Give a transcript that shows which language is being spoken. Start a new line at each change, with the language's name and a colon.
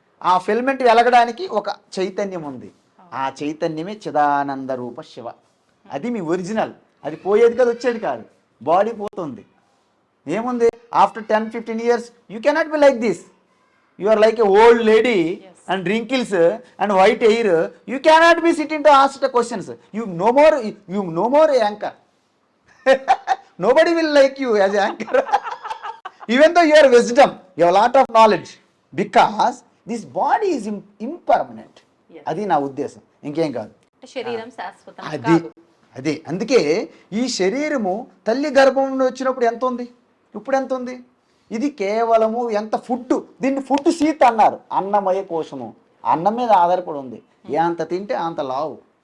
Telugu: ఆ ఫిలమెంట్ వెలగడానికి ఒక చైతన్యం ఉంది. ఆ చైతన్యమే చిదానంద రూప శివ. అది మీ ఒరిజినల్. అది పోయేది కాదు, వచ్చేది కాదు. బాడీ పోతుంది, ఏముంది?
English: After 10-15 years you cannot be like this. You are like a old lady and wrinkles and white hair. You cannot be sitting to ask the questions. You no more anchor. Nobody will like you as an anchor. Even though you are wisdom, you have a lot of knowledge, because this body is impermanent.
Telugu: అది నా ఉద్దేశం, ఇంకేం కాదు. శరీరం శాశ్వతం కాదు. అదే అందుకే ఈ శరీరము తల్లి గర్భం నుండి వచ్చినప్పుడు ఎంత ఉంది, ఇప్పుడు ఎంత ఉంది? ఇది కేవలము ఎంత ఫుడ్, దీన్ని ఫుడ్ సీత్ అన్నారు. అన్నమయ కోశము, అన్నం మీద ఆధారపడి ఉంది. ఎంత తింటే అంత లావు.